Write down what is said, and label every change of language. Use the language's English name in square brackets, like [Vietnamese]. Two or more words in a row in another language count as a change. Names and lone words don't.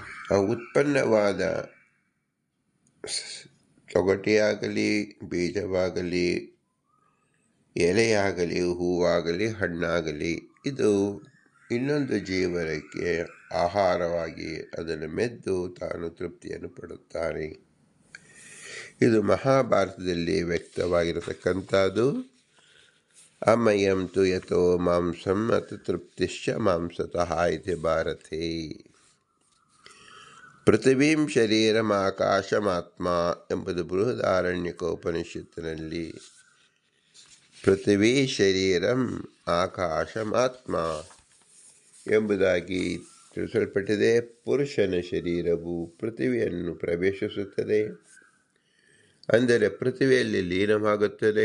[Kannada] ಉತ್ಪನ್ನವಾದ ತೊಗಟೆಯಾಗಲಿ, ಬೀಜವಾಗಲಿ, ಎಲೆಯಾಗಲಿ, ಹೂವಾಗಲಿ, ಹಣ್ಣಾಗಲಿ, ಇದು ಇನ್ನೊಂದು ಜೀವನಕ್ಕೆ ಆಹಾರವಾಗಿ ಅದನ್ನು ಮೆದ್ದು ತಾನು ತೃಪ್ತಿಯನ್ನು ಪಡುತ್ತಾನೆ. ಇದು ಮಹಾಭಾರತದಲ್ಲಿ ವ್ಯಕ್ತವಾಗಿರತಕ್ಕಂಥದ್ದು. [Sanskrit] ಅಮಯಂ ತು ಯಥೋ ಮಾಂಸಂ ಅತ ತೃಪ್ತಿಶ್ಚ ಮಾಂಸತಃ ಇತಿ ಭಾರತೆ. ಪೃಥಿವೀಂ ಶರೀರಂ ಆಕಾಶಮಾತ್ಮ [Kannada] ಎಂಬುದು ಬೃಹದಾರಣ್ಯಕೋಪನಿಷತ್ತಿನಲ್ಲಿ [Sanskrit] ಪೃಥಿವೀ ಶರೀರಂ ಆಕಾಶಮಾತ್ಮ [Kannada] ಎಂಬುದಾಗಿ ತಿಳಿಸಲ್ಪಟ್ಟಿದೆ. ಪುರುಷನ ಶರೀರವು ಪೃಥಿವಿಯನ್ನು ಪ್ರವೇಶಿಸುತ್ತದೆ, ಅಂದರೆ ಪೃಥಿವಿಯಲ್ಲಿ ಲೀನವಾಗುತ್ತದೆ.